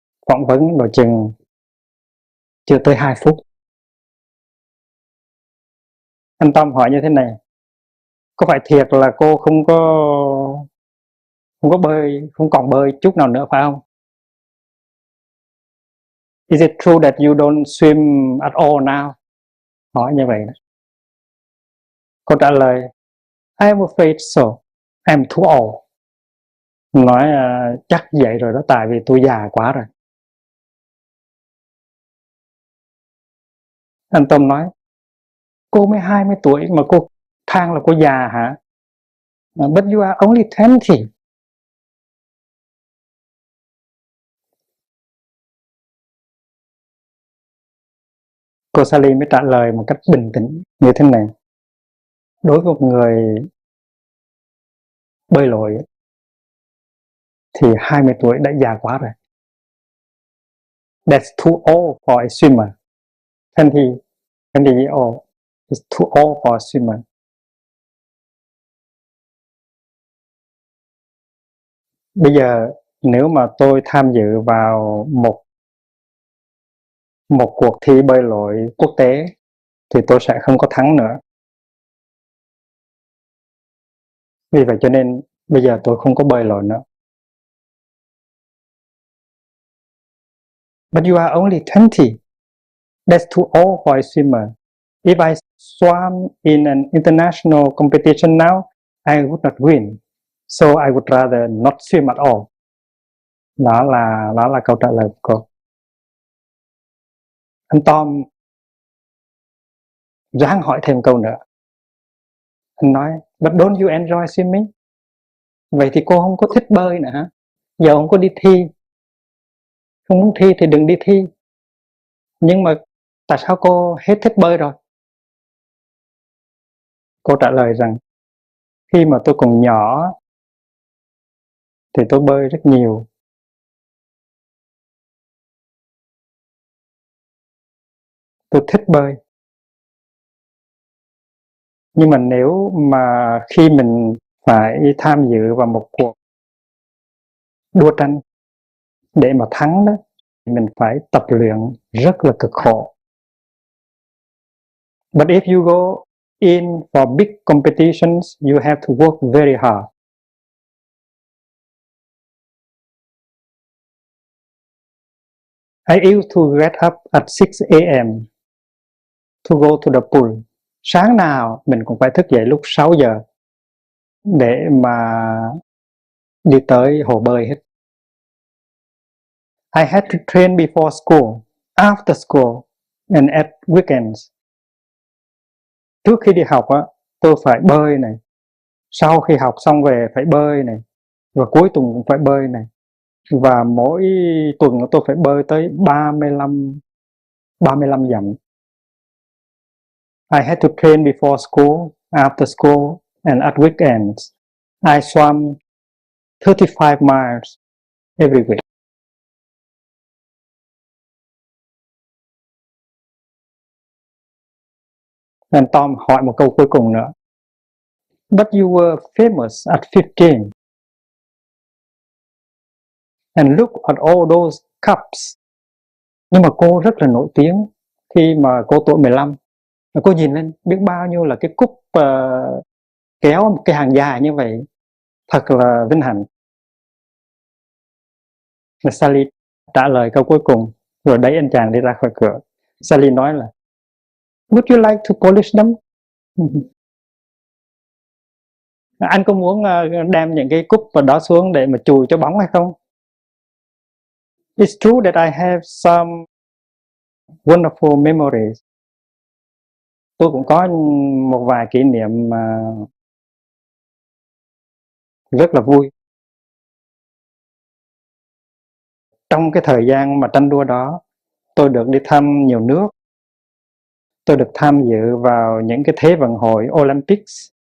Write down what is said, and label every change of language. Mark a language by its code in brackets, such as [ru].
[vi] Phỏng vấn độ chừng chưa tới 2 phút. Anh Tom hỏi như thế này: có phải thiệt là cô không có bơi, không còn bơi chút nào nữa phải không? [en] Is it true that you don't swim at all now? [vi] Hỏi như vậy đó. Cô trả lời: [en] I am afraid so. I'm too old. [vi] Nói chắc vậy rồi đó, tại vì tôi già quá rồi. Anh Tom nói: cô mới 20 tuổi mà cô than là cô già hả? [en] But you are only 20. [vi] Cô Sally mới trả lời một cách bình tĩnh như thế này: đối với một người bơi lội thì 20 tuổi đã già quá rồi. [en] That's too old for a swimmer. 20 years old is too old for a swimmer. [vi] Bây giờ nếu mà tôi tham dự vào một cuộc thi bơi lội quốc tế thì tôi sẽ không có thắng nữa. Vì vậy cho nên bây giờ tôi không có bơi lội nữa. [en] But you are only 20. That's too old for a swimmer. If I swam in an international competition now, I would not win. So I would rather not swim at all. [vi] Đó là câu trả lời của cô. Anh Tom ráng hỏi thêm câu nữa. Anh nói: [en] But don't you enjoy swimming? [vi] Vậy thì cô không có thích bơi nữa hả? Giờ không có đi thi. Không muốn thi thì đừng đi thi. Nhưng mà tại sao cô hết thích bơi rồi? Cô trả lời rằng khi mà tôi còn nhỏ thì tôi bơi rất nhiều. Tôi thích bơi. Nhưng mà nếu mà khi mình phải tham dự vào một cuộc đua tranh để mà thắng đó, mình phải tập luyện rất là cực khổ. [en] But if you go in for big competitions, you have to work very hard. I used to get up at 6 a.m. to go to the pool. [vi] Sáng nào mình cũng phải thức dậy lúc 6 giờ để mà đi tới hồ bơi hết. [en] I had to train before school, after school, and at weekends. [vi] Trước khi đi học á, tôi phải bơi này. Sau khi học xong về phải bơi này. Và cuối tuần cũng phải bơi này. Và mỗi tuần tôi phải bơi tới 35 dặm. [en] I had to train before school, after school, and at weekends. I swam 35 miles every week. [vi] And Tom hỏi một câu cuối cùng nữa. [en] But you were famous at 15. And look at all those cups. [vi] Nhưng mà cô rất là nổi tiếng khi mà cô tuổi 15. Và cô nhìn lên biết bao nhiêu là cái cúp kéo một cái hàng dài như vậy. Thật là vinh hạnh. Và Sally trả lời câu cuối cùng rồi đẩy anh chàng đi ra khỏi cửa. [en] Sally [vi] nói là [en] Would you like to polish them? [vi] Anh có muốn đem những cái cúp vào đó xuống để mà chùi cho bóng hay không? [en] It's true that I have some wonderful memories. [vi] Tôi cũng có một vài kỷ niệm rất là vui. Trong cái thời gian mà tranh đua đó, tôi được đi thăm nhiều nước. Tôi được tham dự vào những cái thế vận hội Olympics.